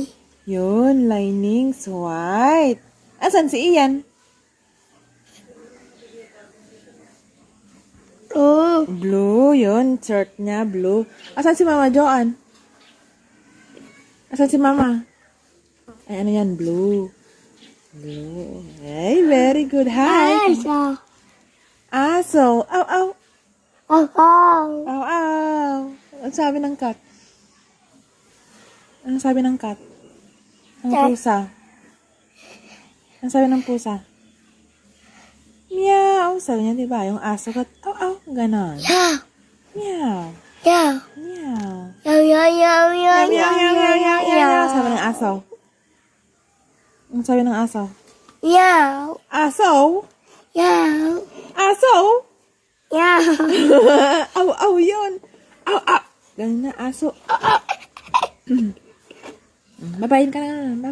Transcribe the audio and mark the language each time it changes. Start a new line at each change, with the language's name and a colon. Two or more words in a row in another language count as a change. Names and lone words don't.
Filipino: Yun.
English: Linings white.
Filipino: Asan si Ian? O. Blue, yun. Shirt niya, blue. Asan si Mama Joanne? Asan si Mama? Ay, ano yan? Blue. Blue. Ay,
English: very good. Hi.
Filipino: Aso. Aso. Aw, aw. Oh, oh. Aw, aw. Ano sabi ng cat? Ano sabi ng cat? Ng pusa. Ano sabi ng pusa? Meow. Sabi niya, diba? Yung aso kat, aw, aw. Ganon.
English: Yeah. Meow. Yeah. Meow. Meow, meow, meow, meow, Meow, meow, meow, meow, meow, meow.
Filipino: Sabi ng aso. Ang sabi ng aso? Meow. Aso? Meow. Aso? Meow. Aw, aw, yun. Aw, aw. Ganun na, aso. Babayin ka na. Bye-bye.